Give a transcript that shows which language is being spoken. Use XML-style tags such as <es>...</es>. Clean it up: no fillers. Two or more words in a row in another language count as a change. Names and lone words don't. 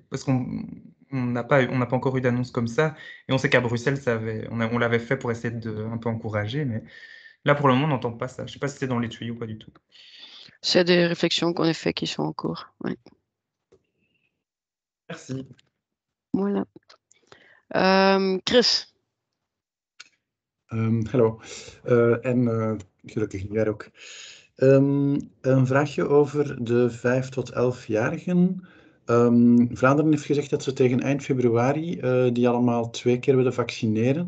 <fr>Parce on n'a pas encore eu d'annonce comme ça. Et on sait qu'à Bruxelles, on l'avait fait pour essayer de un peu encourager. Mais là, pour le moment, on n'entend pas ça. Je sais pas si c'était dans les tuyaux ou pas du tout. C'est des réflexions qu'on a fait qui sont en cours. Ouais. Merci. Voilà. Chris.</fr> <nl>Hallo. Gelukkig jij ook. Een vraagje over de 5 tot 11-jarigen. Vlaanderen heeft gezegd dat ze tegen eind februari die allemaal 2 keer willen vaccineren.</nl>